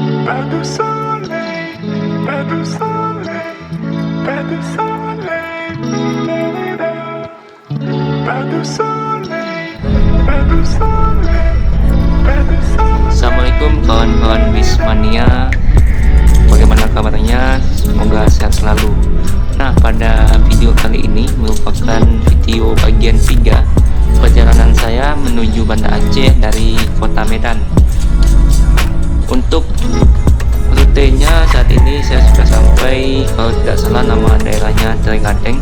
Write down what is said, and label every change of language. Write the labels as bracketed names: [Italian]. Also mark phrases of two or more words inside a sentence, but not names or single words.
[French] Pas de soleil, pas de soleil, pas de soleil, pas de soleil, pas de soleil, pas de soleil. [Indonesian] Assalamualaikum kawan-kawan Wismania, bagaimana kabarnya? Semoga sehat selalu. Nah, pada video kali ini merupakan video bagian 3 perjalanan saya menuju Banda Aceh dari kota Medan. Untuk rutenya saat ini saya sudah sampai, kalau tidak salah nama daerahnya Tregadeng.